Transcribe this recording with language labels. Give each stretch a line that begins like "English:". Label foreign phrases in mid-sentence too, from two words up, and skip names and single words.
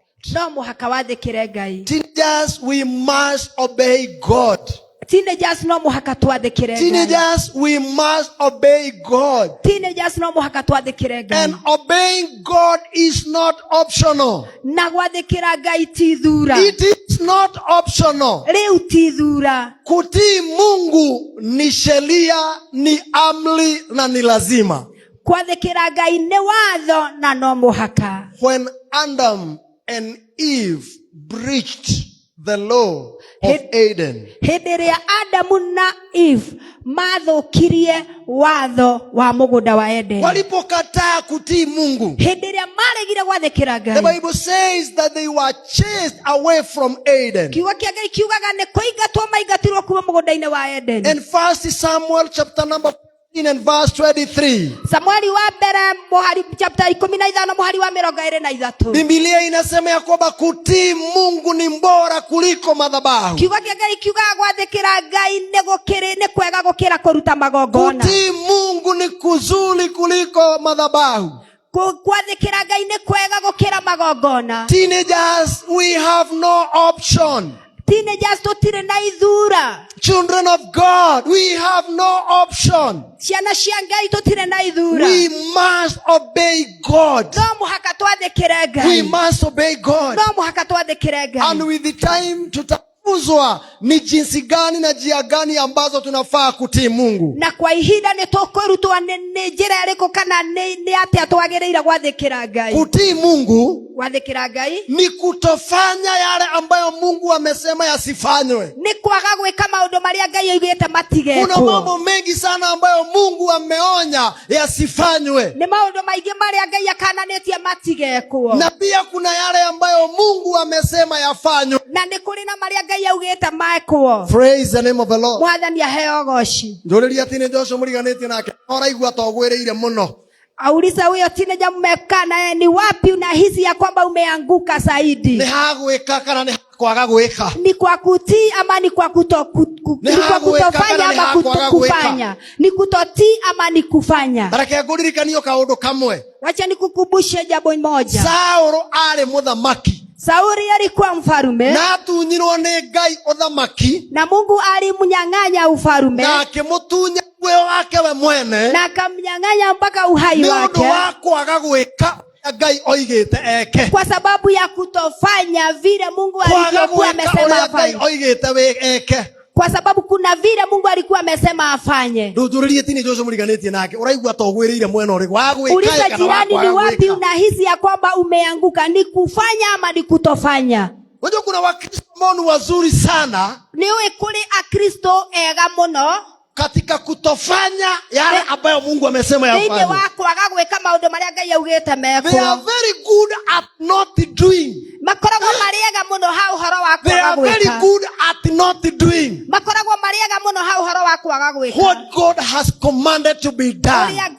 English: Teenagers, we must obey God. Teenagers, we must obey God. And obeying God is not optional. It is not optional.
Swahili: Kutii Mungu ni sheria, ni amri na ni lazima.
English: When Adam and Eve breached the law of Eden,
Swahili: walipokataa kutii Mungu,
English: the Bible says that they were chased away from Eden. In 1 Samuel chapter number 15 and verse 23,
Swahili: Biblia inasema ya kwamba kutii Mungu ni bora kuliko madhabahu. Kutii Mungu ni kuzuri kuliko madhabahu.
English: Teenagers, we have no option.
Kikuyu: Teenagers totire na ithura.
English: Children of God, we have no option.
Kikuyu: Ciana cia Ngai totire na ithura.
English: We must obey God.
Kikuyu: No muhaka twathikire Ngai.
English: We must obey God.
Kikuyu: No muhaka twathikire Ngai.
English: And with the time
Swahili: tutafuzwa ni jinsi gani na njia gani ambazo tunafaa kutii Mungu.
Kikuyu: Na kwa ihinda ni tukurutwa ni njira iriko kana ni atia twagereira gwathikira Ngai.
Swahili: Kutii Mungu
Kikuyu: gwathikira Ngai
Swahili: ni kutofanya yale ambayo Mungu amesema yasifanywe.
Kikuyu: Ni kwaga gwika maundu maria Ngai augite matigekwo.
Swahili: Kuna mambo mengi sana ambayo Mungu ameonya yasifanywe.
Kikuyu: Ni maundu maingi maria Ngai akananitie matigekwo.
Swahili: Na pia kuna yale ambayo Mungu amesema yafanywe.
Kikuyu: Na ni kuri na maria Ngai augite maekwo.
English: Praise the name of the Lord.
Kikuyu: Mwathani aheo goci. Nduriria tine Joshua muriganĩtie nake oraigua togwereire muno.
Swahili: Auliza huyo teenager mmekaa naye ni wapi unahisi ya kwamba umeanguka zaidi?
Kikuyu: Ni hagwika kana ni kwaga gwika?
Swahili: Ni kwa kutii ama ni kwa kutofanya ama kutokufanya? Ni kutotii ama ni kufanya?
Kikuyu: Baraka nguririkanio kaundu kamwe.
Swahili: Wacha nikukumbushe jambo moja.
Kikuyu: Sauro ari muthamaki.
Swahili: Sauli alikuwa mfarume.
Kikuyu: Na tunyirwo ni Ngai uthamaki.
Swahili: Na Mungu alimnyang'anya ufarume.
Kikuyu: Na akimutunya muoyo wake we mwene.
Swahili: Na akamnyang'anya mpaka uhai wake.
Kikuyu: Nĩ ũndũ wa kwaga gwĩka Ngai oigĩte eke.
Swahili: Kwa sababu ya kutofanya vile Mungu alikuwa amesema afanye.
Kikuyu: Ngai oigĩte eke.
Swahili: Kwa sababu kuna vile Mungu alikuwa amesema afanye.
Kikuyu: Ndũthũrĩrie tini Joshua mũriganĩtie nake. Ũraigua togwĩrĩire mwena ũrĩkũ wa gwĩka.
Swahili: Uliza jirani ni wapi unahisi ya kwamba umeanguka, ni kufanya ama ni kutofanya? Unajua kuna Wakristo ambao ni wazuri sana.
Kikuyu: Niwe kule Akristo ega muno
Swahili: katika kutofanya yale ambayo Mungu amesema yafanye.
English: They are very good at not doing. They are very good at not doing what God has commanded to be done.